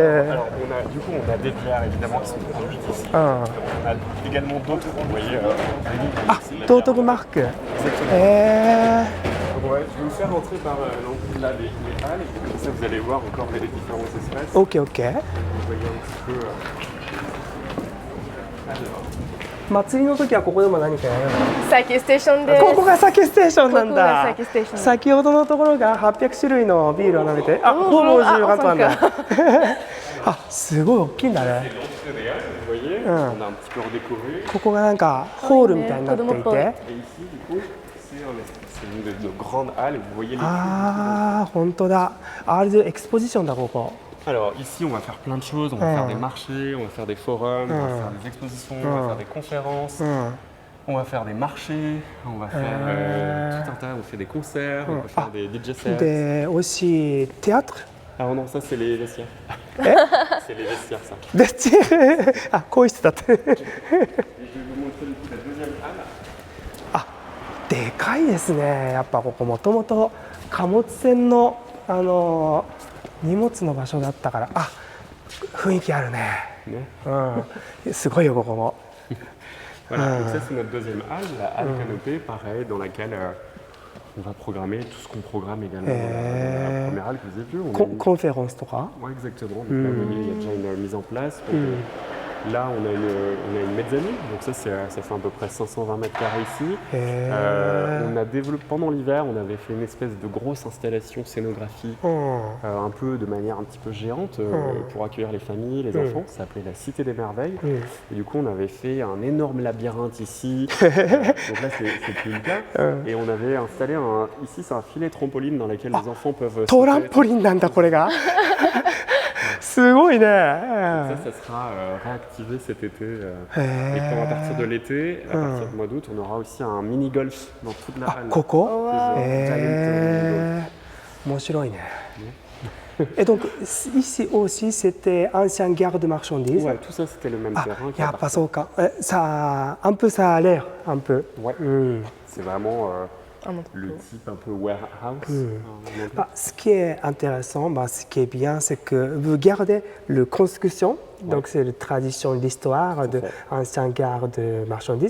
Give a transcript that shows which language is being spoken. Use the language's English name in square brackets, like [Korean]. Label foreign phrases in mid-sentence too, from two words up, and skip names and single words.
[French] Alors du coup on a des bières évidemment qui sont produites ici. On a également d'autres, vous voyez. あ、d'autres marques. Exactement. Ouais, je vais vous faire rentrer par là les halles et comme ça vous allez voir encore les différents espaces. Ok. Vous voyez un petit peu. Alors. [Japanese] 祭りの時はここでも何かやるの？酒ステーションです。ここが酒ステーションなんここがだ。酒ステーション。先ほどのところが800種類のビールを飲めて、あ、ほぼ10月なんだ。あ、すごい大きいんだね。 [French] Vous voyez, on a un petit peu redécoré. [Japanese] ここがなんかホールみたいになっていて。 [French] Et ici, du coup, c'est une de nos grandes halles. Vous voyez les [Japanese] ああ、本当だ。R2 エクスポジションだここ。 [French] Alors ici, on va faire plein de choses. On va faire des marchés, on va faire des forums, on va faire des expositions, on va faire des conférences, on va faire des marchés, on va faire tout un tas. On fait des concerts, on va faire des DJ sets. で、aussi théâtre. Ah non, ça c'est les vestiaires. C'est les vestiaires, ça. [Japanese] で、あ、更衣室だって。 [French] Et je vais vous montrer du coup la deuxième halle. [Japanese] あ、でかいですね。やっぱここもともと貨物船の荷物の場所だったから、あ、雰囲気あるね。すごいよここも。 [French] Voilà, donc ça c'est notre deuxième halle, la halle canopée, pareil, dans laquelle on va programmer tout ce qu'on programme également dans la première halle que vous avez vue. [Japanese] コンフェレンスとか。 [French] Oui, exactement. Donc, là, il y a déjà une mise en place. Donc, là, on a une mezzanine, donc ça fait à peu près 520 mètres carrés ici. On a développé, pendant l'hiver, on avait fait une espèce de grosse installation scénographie, un peu de manière un petit peu géante, pour accueillir les familles, les enfants. Ça s'appelait la Cité des Merveilles. Et du coup, on avait fait un énorme labyrinthe ici. Donc là, c'est plus le cas. Et on avait installé ici, c'est un filet trampoline dans lequel les enfants peuvent. [Japanese] トランポリンなんだこれが。すごいね。 [French] Ça sera réactivé cet été. Et puis à partir de l'été, à partir du mois d'août, on aura aussi un mini-golf dans toute la halle. [Japanese] ここ？面白いね。 [French] Et donc ici aussi c'était ancien gare de marchandises. Ouais, tout ça c'était le même terrain. [Japanese] やっぱそうか。 [French] Ça un peu ça a l'air un peu. Ouais. C'est vraiment le type un peu warehouse. Ce qui est intéressant, ce qui est bien, c'est que vous gardez la construction, donc c'est la tradition, l'histoire de ancienne gare de marchandises.